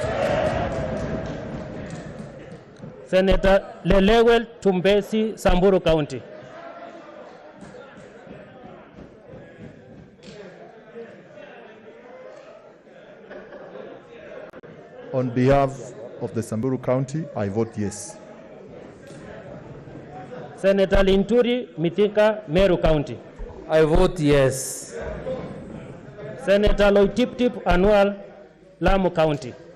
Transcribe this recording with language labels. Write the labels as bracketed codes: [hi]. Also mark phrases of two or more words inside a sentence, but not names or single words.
[en] Senator Lelewel Tumbesi, Samburu County. On behalf of the Samburu County, I vote yes. Senator Linturi Mithika, Meru County. I vote yes. Senator Loitiptip Anwal, Lamu County.